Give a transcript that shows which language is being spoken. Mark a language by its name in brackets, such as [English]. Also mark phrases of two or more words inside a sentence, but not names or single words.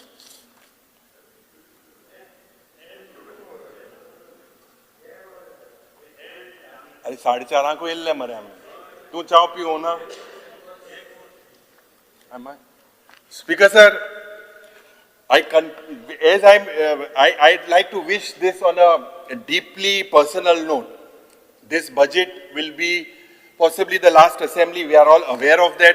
[Konkani] अरे 4:30 को येल्ले मरे आमी. तू चाव पियो ना? [English] Speaker sir, I'd like to wish this on a deeply personal note. This budget will be possibly the last assembly. We are all aware of that.